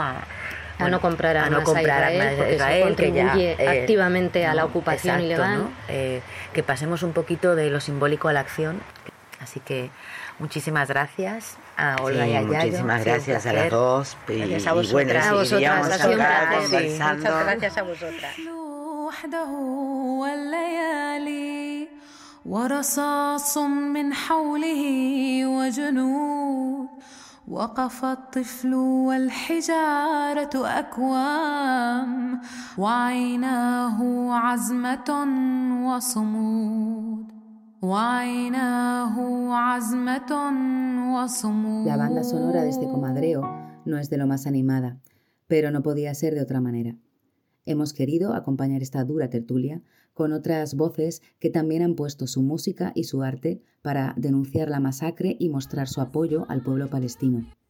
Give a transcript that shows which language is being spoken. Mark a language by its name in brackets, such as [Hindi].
[Spanish] A no comprar armas a Israel, que contribuye activamente a la ocupación ilegal, ¿no? Que pasemos un poquito de lo simbólico a la acción. Así que muchísimas gracias a Olga y a Yayo. Muchísimas gracias a las dos. Gracias a vosotras. Y bueno, a vosotras. Conversando. Sí, muchas gracias a vosotras. [Arabic] ورصاص من حوله وجنود وقف الطفل والحجارة أكوام وعيناه عزمة وصمود وعيناه عزمة وصمود. [Spanish] La banda sonora de este comadreo no es de lo más animada, pero no podía ser de otra manera. hemos querido acompañar esta dura tertulia con otras voces que también han puesto su música y su arte para denunciar la masacre y mostrar su apoyo al pueblo palestino.